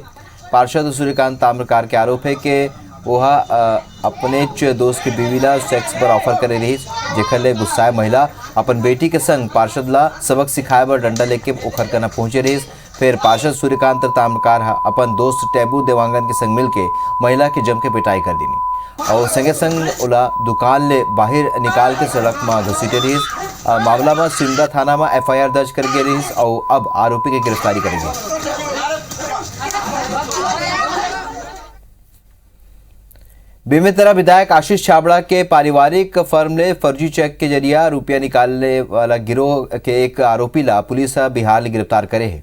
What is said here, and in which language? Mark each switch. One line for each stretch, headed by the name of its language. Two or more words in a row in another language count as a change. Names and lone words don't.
Chhattisgarhi: पार्षद सूर्यकांत ताम्रकार के आरोप है कि वह अपने दोस्त की बीवी ला सेक्स पर ऑफर करे रही, जेखर ले गुस्साए महिला अपन बेटी के संग पार्षद ला सबक सिखाए बर डंडा लेके ओखर कना पहुंचे रही। फिर पार्षद सूर्यकांत ताम्रकार अपन दोस्त टैबू देवांगन के संग मिलके महिला के जम के पिटाई कर दीनी और संगे संग ओला दुकान ले बाहर निकाल के सड़क में घसीटे रही। मामला में सिमगा थाना में FIR दर्ज कर गई रही और अब आरोपी की गिरफ्तारी करेंगे। बेमेतरा विधायक आशीष छाबड़ा के पारिवारिक फर्म ने फर्जी चेक के जरिए रुपया निकालने वाला गिरोह के एक आरोपी ला पुलिस बिहार ले गिरफ्तार करे है।